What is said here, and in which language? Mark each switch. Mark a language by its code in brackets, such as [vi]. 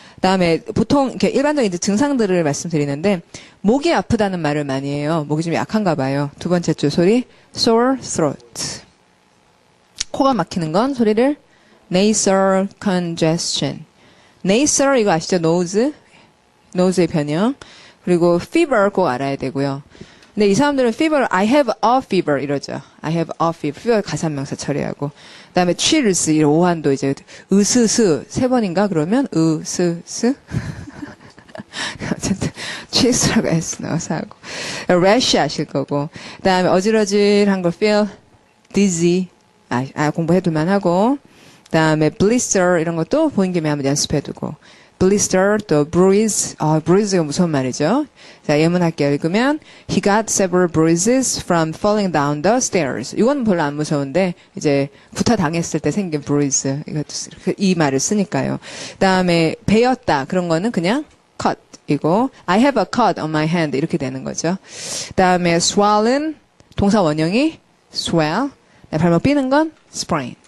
[ko] 그다음에 보통 이렇게 일반적인 이제 증상들을 말씀드리는데 목이 아프다는 말을 많이 해요. 목이 좀 약한가 봐요. 두 번째 줄 소리 sore throat 코가 막히는 건 소리를 nasal congestion. nasal 이거 아시죠? nose의 변형. 그리고 fever 꼭 알아야 되고요. 근데 이 사람들은 fever, [en] I have a fever [ko] 이러죠. [en] I have a fever. [ko] fever 가산명사 처리하고. 그다음에 chills 이 오한도 이제 으스스 세 번인가 그러면 으스스. 어쨌든 chills라고 S 넣어서 하고. rash 아실 거고. 그다음에 어질어질한 걸 feel dizzy. 공부해둘만 하고. 그다음에 blister 이런 것도 보인 김에 한번 연습해두고 blister 또 bruise bruise가 무서운 말이죠. 자 예문할게요. 읽으면 [en] he got several bruises from falling down the stairs. [ko] 이건 별로 안 무서운데 이제 구타 당했을 때 생긴 bruise 이것도 이 말을 쓰니까요. 그다음에 베었다 그런 거는 그냥 cut 이고 [en] I have a cut on my hand [ko] 이렇게 되는 거죠. 그다음에 swollen 동사 원형이 swell 발목 삐는 건 sprain.